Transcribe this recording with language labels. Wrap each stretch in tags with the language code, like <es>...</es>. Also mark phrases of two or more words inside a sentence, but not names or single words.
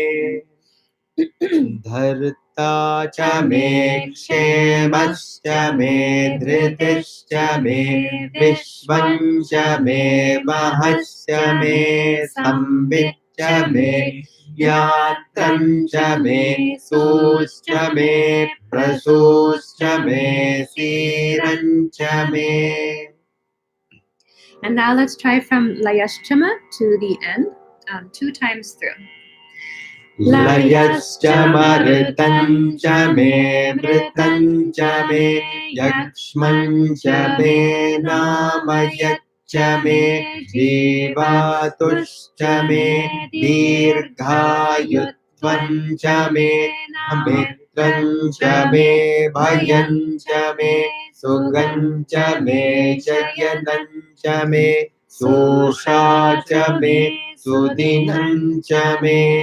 <sa>धर्ता च मे क्षेमश्च मे धृतिश्च मे विश्वञ्च मे महश्च मे संविच्च मे ज्ञात्रञ्च मे सूश्च मे प्रसूश्च मे सीरञ्च मे.</sa> <en>And now let's try from layashchama to the end 2 times through.</en> <sa>लयश्च मर्तञ्च मे मृतञ्च मे यक्ष्मञ्च मे नामयच्च मे जीवातुश्च मे दीर्घायुत्वञ्च मे अमित्रञ्च मे भयञ्च मे सुगञ्च मे शयनञ्च मे सूषाच मे सुदिनञ्च मे.</sa>